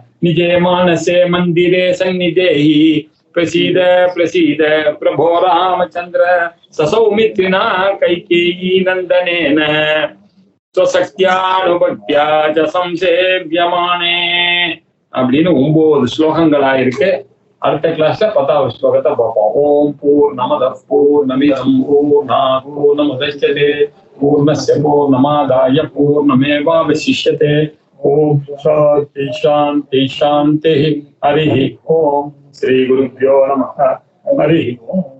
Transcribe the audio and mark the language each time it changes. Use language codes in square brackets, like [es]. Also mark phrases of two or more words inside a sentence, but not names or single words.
[sa] निजयमानसे मन्दिरे सन्निधेहि प्रसीद प्रसीद प्रभो रामचन्द्र ससौमित्रिणा कैकेयी नन्दनेन स्वशक्त्यानुभक्त्या च संसेव्यमाने [ta] அப்படின்னு 9 ஸ்லோகங்களா இருக்கு. அடுத்த கிளாஸ்ல 10வது ஸ்லோகத்தை பார்ப்போம். [sa] ॐ पूर्णमद पूर्णमिदं पूर्णात् पूर्णमुदच्यते पूर्णस्य पूर्णमादाय पूर्णमेवावशिष्यते. ॐ शान्ति शान्ति शान्ति. हरि ॐ। श्री गुरुभ्यो नमः. हरि ॐ.